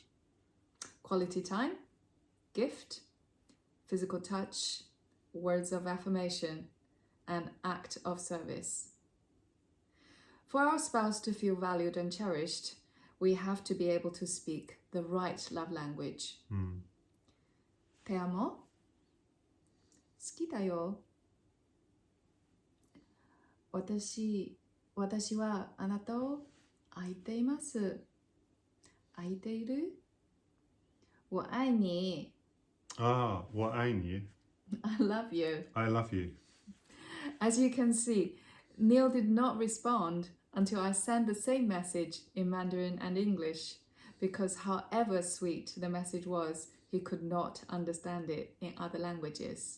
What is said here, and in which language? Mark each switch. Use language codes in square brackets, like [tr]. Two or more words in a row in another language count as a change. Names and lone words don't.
[en] Quality time, gift, physical touch, words of affirmation, and act of service. For our spouse to feel valued and cherished, we have to be able to speak the right love language. [es] Te amo. [ja] 好きだよ。私はあなたを愛しています。愛している？ [zh] 我愛你。 Ah, 我爱你. [en] I love you. I love you. As you can see, Neil did not respond until I sent the same message in Mandarin and English, because however sweet the message was, he could not understand it in other languages.